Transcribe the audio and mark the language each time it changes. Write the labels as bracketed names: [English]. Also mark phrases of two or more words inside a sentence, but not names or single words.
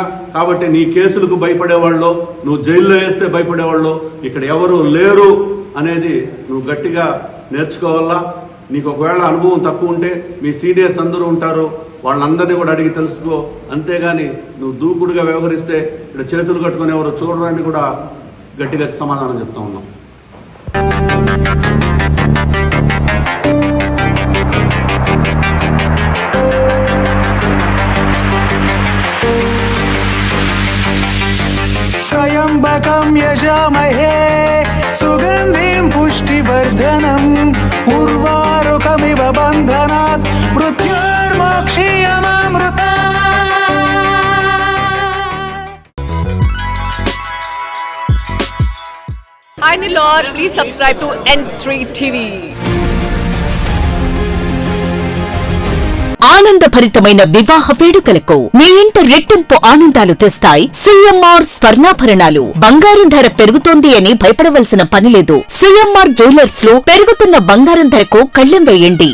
[Telugu] కాబట్టి నీ కేసులకు భయపడేవాళ్ళు, నువ్వు జైల్లో వేస్తే భయపడేవాళ్ళు ఇక్కడ ఎవరు లేరు అనేది నువ్వు గట్టిగా నేర్చుకోవాలా. నీకు ఒకవేళ అనుభవం తక్కువ ఉంటే మీ సీనియర్స్ అందరూ ఉంటారు, వాళ్ళందరినీ కూడా అడిగి తెలుసుకో. అంతేగాని నువ్వు దూకుడుగా వ్యవహరిస్తే ఇక్కడ చేతులు కట్టుకుని ఎవరు చూడడానికి కూడా గట్టిగా సమాధానం చెప్తా ఉన్నాం. [Sanskrit] त्र्यम्बकं यजामहे सुगन्धिं पुष्टिवर्धनम् उर्वारुकमिव बन्धनात् मृत्युर्मोक्षीयमामृता. [English] Hi Nilor, please subscribe to N3 TV. [Telugu] ఆనందభరితమైన వివాహ వేడుకలకు మీ ఇంట రెట్టింపు ఆనందాలు తెస్తాయి సిఎంఆర్ స్వర్ణాభరణాలు. బంగారం ధర పెరుగుతోంది అని భయపడవలసిన పనిలేదు. సిఎంఆర్ జ్యువెలర్స్ లో పెరుగుతున్న బంగారం ధరకు కళ్లెం వేయండి.